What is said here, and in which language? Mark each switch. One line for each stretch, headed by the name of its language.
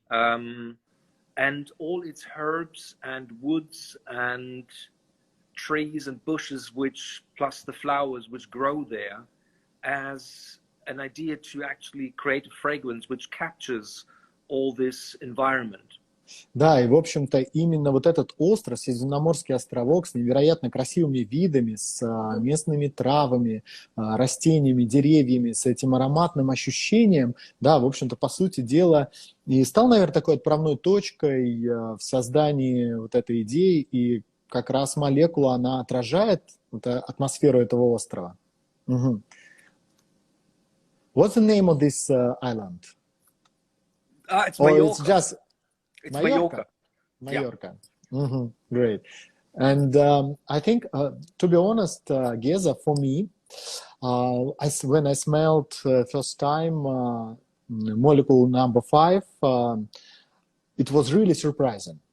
English: And all its herbs and woods and trees and bushes, plus the flowers which grow there, as an idea to actually create a fragrance which captures all this environment.
Russian: Да, и, в общем-то, именно вот этот остров, Средиземноморский островок с невероятно красивыми видами, с местными травами, растениями, деревьями, с этим ароматным ощущением, да, в общем-то, по сути дела, и стал, наверное, такой отправной точкой в создании вот этой идеи, и как раз молекула, она отражает вот атмосферу этого острова.
English: What's the name of this island? It's Mallorca. It's just... It's Mallorca. Mallorca. Yeah. Great. And I think, to be honest, Geza, for me, when I smelled first time molecule number 5, it was really surprising.